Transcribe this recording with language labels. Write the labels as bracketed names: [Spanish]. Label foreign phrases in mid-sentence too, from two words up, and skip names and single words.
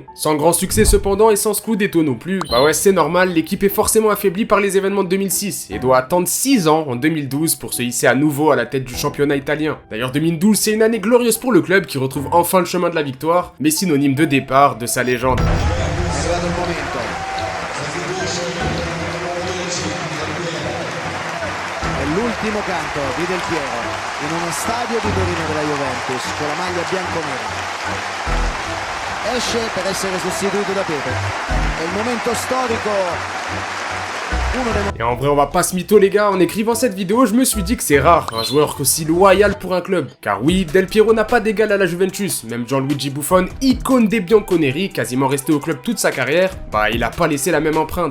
[French] Sans grand succès cependant et sans Scudetto non plus, bah ouais c'est normal, l'équipe est forcément affaiblie par les événements de 2006, et doit attendre 6 ans en 2012 pour se hisser à nouveau à la tête du championnat italien. D'ailleurs 2012 c'est une année glorieuse pour le club qui retrouve enfin le chemin de la victoire, mais synonyme de départ de sa légende. [Italian] L'ultimo canto di Del Piero in uno stadio di Torino della Juventus con la maglia bianconera. Esce per essere sostituito da Pepe. È il momento storico. [French] Et en vrai on va pas se mytho les gars, en écrivant cette vidéo je me suis dit que c'est rare un joueur aussi loyal pour un club. Car oui, Del Piero n'a pas d'égal à la Juventus, même Gianluigi Buffon, icône des bianconeri, quasiment resté au club toute sa carrière, bah il a pas laissé la même empreinte.